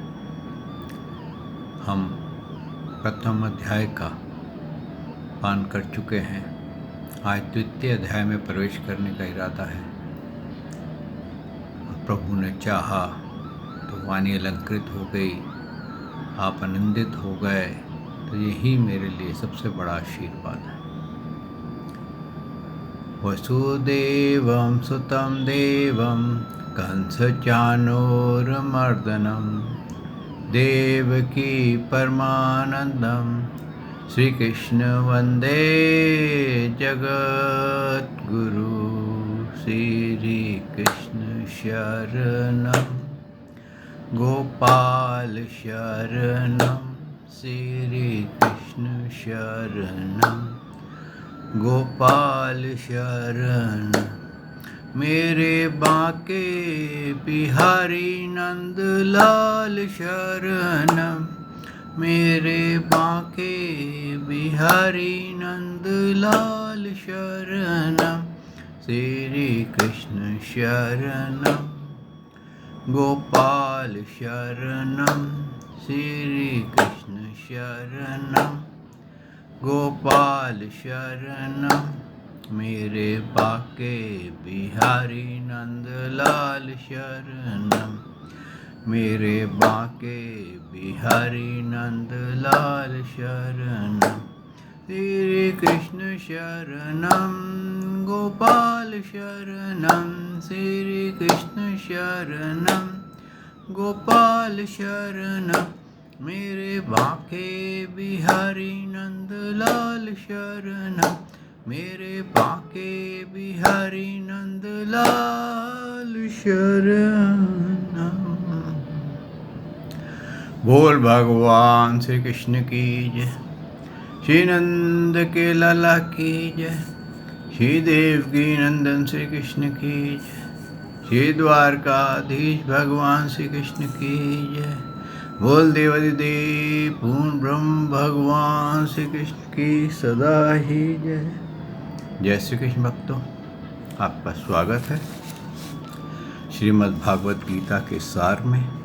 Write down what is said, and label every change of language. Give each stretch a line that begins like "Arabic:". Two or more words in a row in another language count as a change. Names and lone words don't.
Hindi: हम प्रथम अध्याय का पान कर चुके हैं। आज द्वितीय अध्याय में प्रवेश करने का इरादा है। प्रभु ने चाहा तो वाणी अलंकृत हो गई, आप आनंदित हो गए, तो यही मेरे लिए सबसे बड़ा आशीर्वाद है।
Sanskrit: वसुदेवं सुतं देवं कंसचाणूरमर्दनं देवकी परमानन्दं श्रीकृष्ण वन्दे जगद्गुरु। श्रीकृष्ण शरणं गोपाल शरणं श्रीकृष्ण शरणं गोपाल शरण।
Hindi: मेरे बांके बिहारी नंद लाल शरण, मेरे बांके बिहारी नंद लाल शरण श्री कृष्ण शरण गोपाल शरण श्री कृष्ण शरण गोपाल शरण। मेरे बाके बिहारी नंद लाल शरण, मेरे बाके बिहारी नंद लाल शरण श्री कृष्ण शरणं गोपाल शरणं श्री कृष्ण शरणं गोपाल शरणं। मेरे बाके बिहारी नंद लाल शरण, मेरे बाके बिहारी नंद लाल शरण। बोल भगवान श्री कृष्ण की जय, श्री नंद के लाला की जय, श्री देवकी नंदन श्री कृष्ण की जय, श्री द्वारकाधीश भगवान श्री कृष्ण की जय। बोल देवादिदेव पूर्ण ब्रह्म भगवान श्री कृष्ण की सदा ही जय। जय श्री कृष्ण भक्तों, आपका स्वागत है श्रीमद् भागवत गीता के सार में।